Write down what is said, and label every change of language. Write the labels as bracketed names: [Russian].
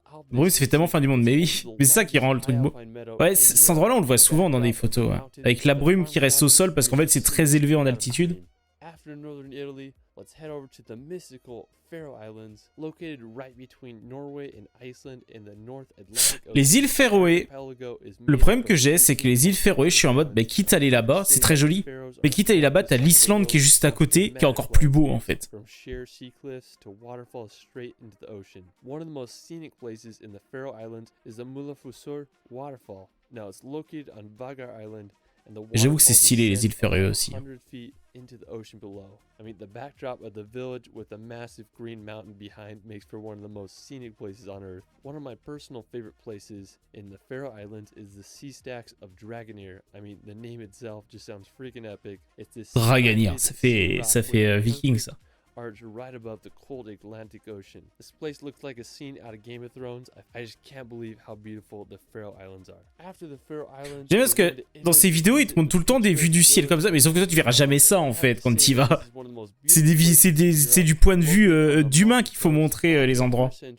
[French] Bon, ça fait tellement fin du monde, mais oui. Mais c'est ça qui rend le truc beau. Ouais, cet endroit-là, on le voit souvent dans des photos. Hein. Avec la brume qui reste au sol parce qu'en fait, c'est très élevé en altitude. [English] After northern Italy, let's head over to the mystical Faroe Islands, located right between Norway and Iceland in the North Atlantic Ocean. [French] Les îles Féroé, le problème que j'ai, c'est que les îles Féroé, je suis en mode, bah, quitte à aller là-bas, c'est très joli, mais quitte à aller là-bas, t'as l'Islande qui est juste à côté, qui est encore plus beau en fait. [English] From sheer sea cliffs to waterfalls straight into the ocean. One of the most scenic places in the Faroe Islands is the Mulafusur waterfall. Now it's located on Vagar Island. [French] J'avoue que c'est stylé les îles Féroé aussi. [English] Into the ocean below. I mean, the backdrop of the village with a massive green mountain behind makes for one of the most scenic places on Earth. One of my personal favorite places in the Faroe Islands is the Sea Stacks of Dragonir. I mean, the name itself just sounds freaking epic. It's this [French] Dragonir, ça fait viking ça. [English] Arch right above the cold Atlantic Ocean. This place looks like a scene out of Game of Thrones. I just can't believe how beautiful the Faroe Islands are. After the Faroe Islands, [French] j'aime parce que dans ces vidéos, ils te montrent tout le temps des vues du ciel comme ça, mais sauf que toi, tu verras jamais ça en fait quand tu y vas. C'est du point de vue d'humain qu'il faut montrer les endroits.